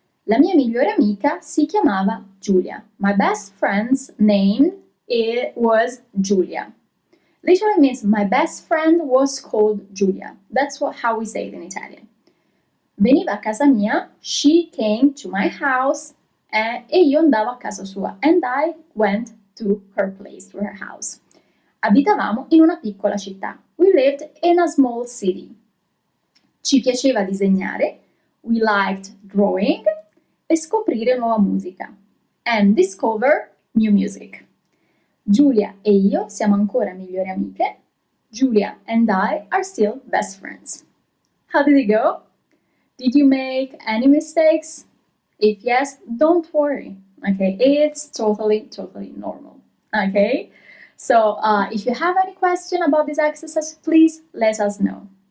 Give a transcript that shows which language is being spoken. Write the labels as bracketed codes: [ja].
[it] La mia migliore amica si chiamava Giulia. [en] My best friend's name was Giulia. Literally means my best friend was called Giulia. That's how we say it in Italian. [it] Veniva a casa mia, [en] she came to my house, [it] e io andavo a casa sua. [en] And I went to her place, to her house. [it] Abitavamo in una piccola città. [en] We lived in a small city. [it] Ci piaceva disegnare, [en] we liked drawing, [it] e scoprire nuova musica. [en] And discover new music. [it] Giulia e io siamo ancora migliori amiche. [en] Giulia and I are still best friends. How did it go? Did you make any mistakes? If yes, don't worry. Okay, it's totally normal. Okay, so if you have any question about this exercise, please let us know.